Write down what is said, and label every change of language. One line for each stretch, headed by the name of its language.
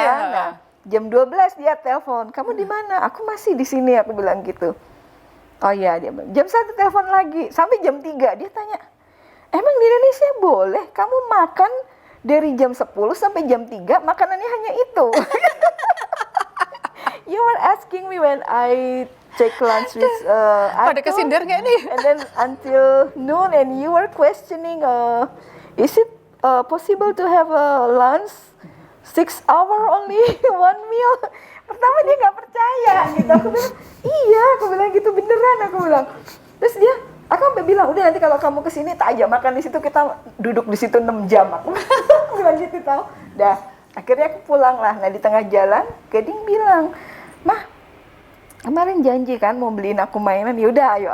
Indonesian: kan. Nah, jam 12 dia telepon. Kamu di mana? Aku masih di sini, aku bilang gitu. Oh iya, dia bilang. Jam 1 telepon lagi. Sampai jam 3 dia tanya, emang di Indonesia boleh kamu makan dari jam 10 sampai jam 3 makanannya hanya itu?
English: You were asking me when I take lunch with
Indonesian: Pada Atun, kesindir nggak nih?
English: and then until noon, and you were questioning, is it possible to have a lunch 6 hour only one meal?
Indonesian: Pertama dia nggak percaya gitu. Aku bilang, iya, aku bilang gitu, beneran, aku bilang. Terus dia, aku sampai bilang, udah nanti kalau kamu kesini tak ajak makan di situ, kita duduk di situ 6 jam. Aku bilang gitu tau. Dah, akhirnya aku pulang lah. Nah di tengah jalan, Gading bilang, Mah, kemarin janji kan mau beliin aku mainan. Yaudah, ayo.